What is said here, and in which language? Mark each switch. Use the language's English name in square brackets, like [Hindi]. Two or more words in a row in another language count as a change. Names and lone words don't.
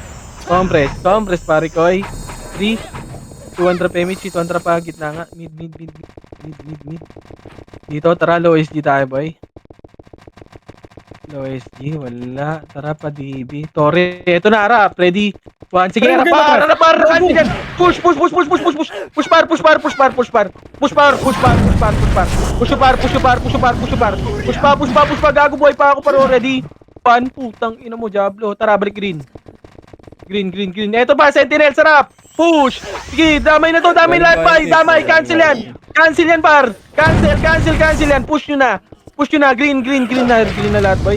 [Filipino] Compress, pare koy. 3, 200 PMH, 200 pa. Gitna nga. Mid. Dito, tara, low SG tayo, boy. Low SG, wala. Tara pa, DB. Torre, eto na, harap. Ready? One. Sige, harap par, harap par. Cancel yan. [English] Push, push, push, push, push, push, push. Push par, push par, push par, push par. Push par, push par, push par, push par. Push par, push par, push par, push par. [Filipino] Push pa, push pa, push pa. Gago, buhay pa ako paro. Ready? One. Putang ina mo, Diablo. Tara, balik green. [English] Green, green, green. [Filipino] Eto pa, Sentinel, sarap. Push. Sige, damay na to, damay lahat pa. Damay, cancel yan. Cancel yan, par. [English] Cancel, cancel, cancel yan. [Filipino] Push nyo na. Push nyo na, [English] green, green, green [Filipino] na lahat boy.